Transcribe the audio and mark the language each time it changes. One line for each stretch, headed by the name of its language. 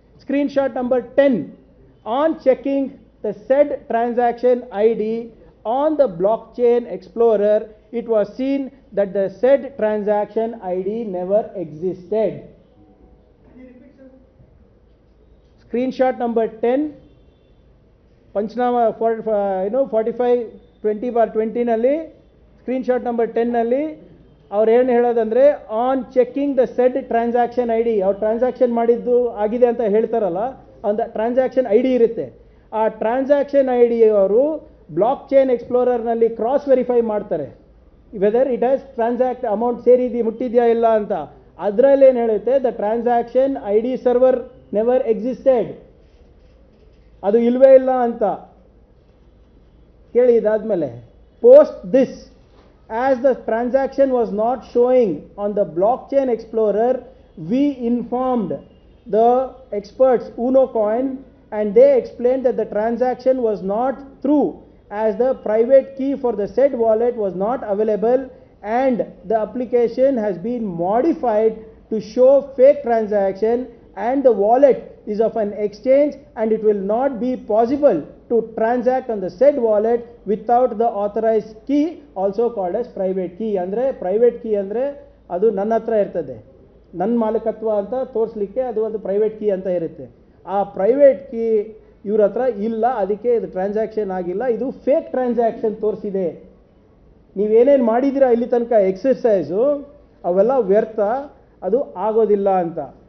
English: Screenshot number 10, on checking the said transaction ID on the blockchain explorer, it was seen that the said transaction ID never existed. Screenshot number 10,
Kannada: panchnama 45/20 ನಲ್ಲಿ screenshot number 10 ನಲ್ಲಿ ಅವ್ರು ಏನು ಹೇಳೋದಂದ್ರೆ,
English: on checking the said transaction I D,
Kannada: ಅವ್ರು transaction ಮಾಡಿದ್ದು ಆಗಿದೆ ಅಂತ ಹೇಳ್ತಾರಲ್ಲ, ಒಂದು ಟ್ರಾನ್ಸಾಕ್ಷನ್ ಐ ಡಿ ಇರುತ್ತೆ. ಆ ಟ್ರಾನ್ಸಾಕ್ಷನ್ ಐ ಡಿ ಅವರು ಬ್ಲಾಕ್ ಚೈನ್ ಎಕ್ಸ್ಪ್ಲೋರರ್ನಲ್ಲಿ ಕ್ರಾಸ್ ವೆರಿಫೈ ಮಾಡ್ತಾರೆ,
English: whether it has transact amount
Kannada: ಮುಟ್ಟಿದೆಯಾ ಇಲ್ಲ ಅಂತ. ಅದರಲ್ಲಿ ಏನು ಹೇಳುತ್ತೆ,
English: the transaction I D server never existed,
Kannada: ಅದು ಇಲ್ವೇ ಇಲ್ಲ ಅಂತ ಕೇಳಿ.
English: ಇದಾದ್ಮೇಲೆ post this, as the transaction was not showing on the blockchain explorer, we informed the experts UnoCoin, and they explained that the transaction was not through as the private key for the said wallet was not available and the application has been modified to show fake transaction and the wallet is of an exchange and it will not be possible to transact on the said wallet without the authorized key, also called as private key.
Kannada: ಅಂದರೆ private key ಅಂದರೆ ಅದು ನನ್ನ ಹತ್ರ ಇರ್ತದೆ, ನನ್ನ ಮಾಲೀಕತ್ವ ಅಂತ ತೋರಿಸ್ಲಿಕ್ಕೆ ಅದು ಒಂದು ಪ್ರೈವೇಟ್ ಕೀ ಅಂತ ಇರುತ್ತೆ. ಆ ಪ್ರೈವೇಟ್ ಕೀ ಇವ್ರ ಹತ್ರ ಇಲ್ಲ, ಅದಕ್ಕೆ ಇದು ಟ್ರಾನ್ಸಾಕ್ಷನ್ ಆಗಿಲ್ಲ, ಇದು ಫೇಕ್ ಟ್ರಾನ್ಸಾಕ್ಷನ್ ತೋರಿಸಿದೆ. ನೀವೇನೇನು ಮಾಡಿದ್ದೀರಾ ಇಲ್ಲಿ ತನಕ ಎಕ್ಸರ್ಸೈಸು ಅವೆಲ್ಲ ವ್ಯರ್ಥ, ಅದು ಆಗೋದಿಲ್ಲ ಅಂತ.